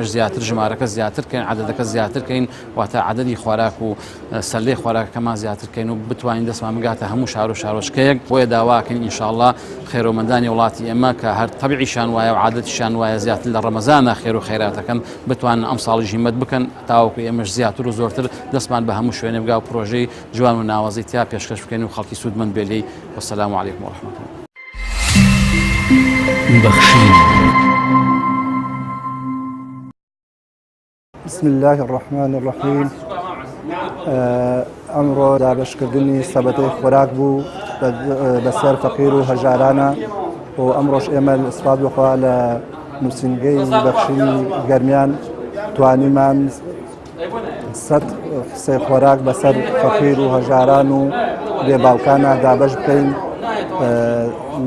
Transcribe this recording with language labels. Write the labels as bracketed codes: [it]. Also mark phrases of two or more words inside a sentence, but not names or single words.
[ckb] زیاتر ژمارەکە زیاترکەین عەدەدەکە زیاترکەین واتە عەدەدی خۆراک و سەلەی خۆراکەکەمان زیاترکەین و بتوانین دەستمان بگاتە هەموو شار و شارۆچکەیەک بۆیە داواکەین ئینشاءڵڵا خێرەوەمەندانی وڵاتی ئێمە کە هەر تەبیعیشان وایە و عادەتیشان وایە زیاتر لە ڕەمەزانە خێر و خەیراتەکەن بتوانن ئەم ساڵیش هیمت بکەن تاوەکو ئێمەش زیاتر و زۆرتر دەستمان بە هەموو شوێنێ بگا و پرۆژەی جوان و ناوازی تیا پێشکەش بکەین و خەڵکی سوودمەند بێ. [ar] والسلام عليكم ورحمة الله. [ckb] بخشين. [ar] بسم الله الرحمن الرحيم. [ckb] ئەمڕۆ دابەشکردنی سەبەتەی خۆراک بوو بەسەر فەقیر و هەژارانە و ئەمڕۆژ ئێمە سوپاس بخوا لە نووسینگەی بەخشینی گەرمیان توانیمان 100 قسەی خۆراک بەسەر فەقیر و هەژاران و بێ باوکانە دابەش بکەین لە